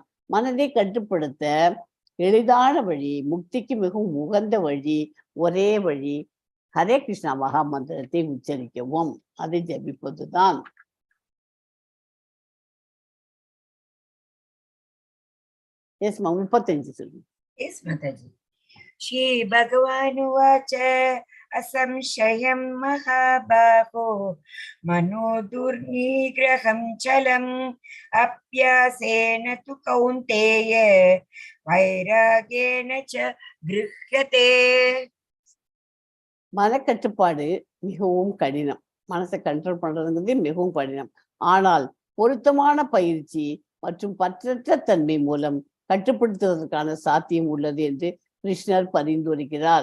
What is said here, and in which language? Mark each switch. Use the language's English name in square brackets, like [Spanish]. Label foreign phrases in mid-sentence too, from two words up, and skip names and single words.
[Tamil] மனதை கட்டுப்படுத்த எளிதான வழி, முக்திக்கு மிகவும் உகந்த வழி, ஒரே வழி ஹரே கிருஷ்ணா மகா மந்திரத்தை உச்சரிக்கவும், அதை ஜபிப்பதுதான். எஸ் மா, 35 சொல்லுங்க. [Sanskrit] எஸ் மாதாஜி. श्री भगवानुवाच असंशयं महाबाहो मनो दुर्निग्रहं चलम् अभ्यासेन तु कौन्तेय वैराग्येन च गृह्यते. [Tamil] மனக்கட்டுப்பாடு மிகவும் கடினம். மனசை கண்ட்ரோல் பண்றதுங்கிறது மிகவும் கடினம். ஆனால் பொருத்தமான பயிற்சி மற்றும் பற்றற்ற தன்மை மூலம் கட்டுப்படுத்துவதற்கான சாத்தியம் உள்ளது என்று கிருஷ்ணர் பரிந்துரைக்கிறார்.